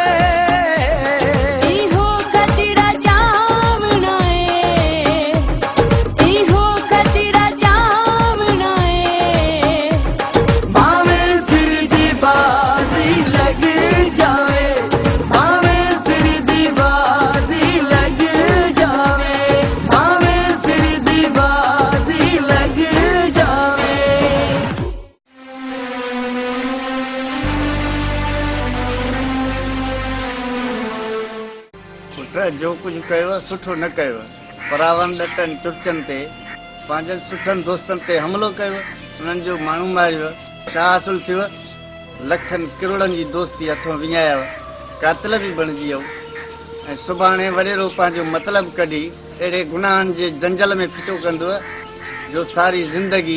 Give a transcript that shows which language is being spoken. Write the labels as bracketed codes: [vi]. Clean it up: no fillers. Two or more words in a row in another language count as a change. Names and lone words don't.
[pa] ایہو خطرہ جاونا ہے ایہو خطرہ جاونا ہے بھاویں پھر دی بازی لگ جاوے بھاویں پھر دی بازی لگ جاوے بھاویں پھر دی بازی لگ جاوے [sd] पुट जो कुझु कयो सुठो न कयो परावन ॾटनि चुरचनि ते पंहिंजनि सुठनि दोस्तनि ते हमिलो कयो उन्हनि जो माण्हू मारियो छा हासिल थियो लखनि किरोड़नि जी दोस्ती हथों विञायव कातिल बि बणिजी वियो ऐं सुभाणे वॾेरो पंहिंजो मतिलबु कढी अहिड़े गुनाहनि जे जंजल में फिटो कंदो जो सारी ज़िंदगी